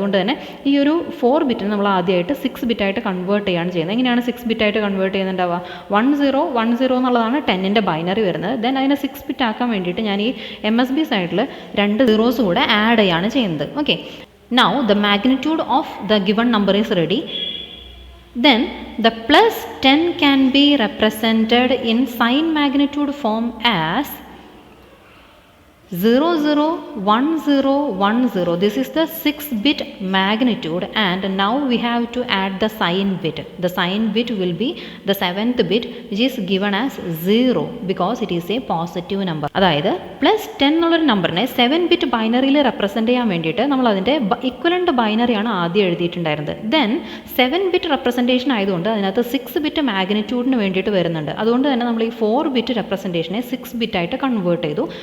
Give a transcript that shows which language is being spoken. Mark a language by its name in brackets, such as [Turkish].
[Malayalam] അതുകൊണ്ട് തന്നെ ഈ ഒരു 4 ബിറ്റിന് നമ്മൾ ആദ്യമായിട്ട് 6 ബിറ്റായിട്ട് കൺവേർട്ട് ചെയ്യുകയാണ് ചെയ്യുന്നത്. എങ്ങനെയാണ് 6 ബിറ്റായിട്ട് കൺവേർട്ട് ചെയ്യുന്നുണ്ടാവുക? 1010 എന്നുള്ളതാണ് 10ൻ്റെ ബൈനറി വരുന്നത്. ദെൻ അതിനെ 6 ബിറ്റ് ആക്കാൻ വേണ്ടിയിട്ട് ഞാൻ ഈ MSB സൈഡിൽ 2 സീറോസ് കൂടെ ആഡ് ചെയ്യാണ് ചെയ്യുന്നത്. [English] Okay, now the magnitude of the given number is ready. Then the plus 10 can be represented in sign magnitude form as 001010. This is the 6-bit magnitude, and now we have to add the sign bit. The sign bit will be the 7th bit, which is given as 0 because it is a positive number. [Malayalam] അതായത് plus 10 എന്നുള്ളൊരു നമ്പറിനെ 7-bit ബൈനറിയിൽ represent ചെയ്യാൻ വേണ്ടിയിട്ട് നമ്മൾ അതിൻ്റെ equivalent ബൈനറിയാണ് ആദ്യം എഴുതിയിട്ടുണ്ടായിരുന്നത്. Then 7-bit representation ആയതുകൊണ്ട് അതിനകത്ത് 6-bit മാഗ്നിറ്റ്യൂഡിന് വേണ്ടിയിട്ട് വരുന്നുണ്ട്. അതുകൊണ്ട് തന്നെ നമ്മൾ ഈ 4-bit റെപ്രസെൻറ്റേഷനെ 6 ബിറ്റായിട്ട് കൺവേർട്ട് ചെയ്തു.